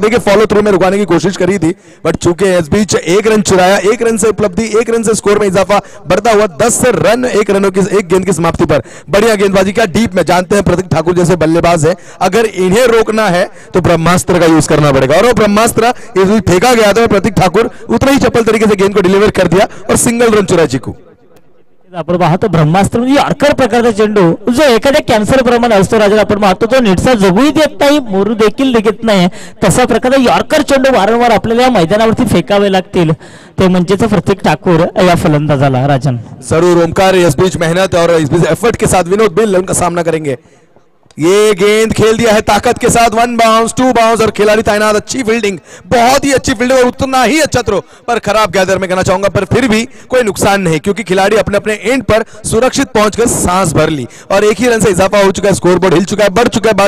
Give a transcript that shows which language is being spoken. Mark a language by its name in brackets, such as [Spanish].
[Hindi] देखिए follow through में रुकाने की कोशिश करी थी, बट चूंकि इस बीच 1 रन चुराया, 1 रन से उपलब्धि, 1 रन से स्कोर में इजाफा बढ़ता हुआ 10 रन 1 रनों की 1 गेंद की समाप्ति पर। बढ़िया गेंदबाजी, क्या डीप में, जानते हैं प्रतीक ठाकुर जैसे बल्लेबाज है, अगर इन्हें रोकना है तो ब्रह्मास्त्र का यूज करना पड़ेगा, और वो ब्रह्मास्त्र फेंका गया था, प्रतीक ठाकुर उतना ही चप्पल तरीके से गेंद को डिलीवर कर दिया और सिंगल रन चुराया चीकू। [Marathi] आपण पाहतो ब्रह्मास्त्र म्हणजे यॉर्कर प्रकारचा चेंडू जो एखाद्या कॅन्सर प्रमाणे असतो राजा, आपण पाहतो तो नीटसा जगूही देत नाही, मोरू देखील देत नाही, तसा प्रकारचा यॉर्कर चेंडू वारंवार आपल्याला या मैदानावरती फेकावे लागतील, ते म्हणजेच प्रतीक ठाकूर या फलंदाजाला। राजन [Hindi] जरूर ओमकार इस बीच मेहनत और इस बीच एफर्ट के साथ विनोद बिल उनका सामना करेंगे। ये गेंद खेल दिया है ताकत के साथ, 1 बाउंस 2 बाउंस और खिलाड़ी तैनात, अच्छी फील्डिंग, बहुत ही अच्छी फील्डिंग और उतना ही अच्छा थ्रो, पर खराब गैदर में कहना चाहूंगा, पर फिर भी कोई नुकसान नहीं क्योंकि खिलाड़ी अपने अपने एंड पर सुरक्षित पहुंचकर सांस भर ली और एक ही रन से इजाफा हो चुका है, स्कोर बोर्ड हिल चुका है, बढ़ चुका है।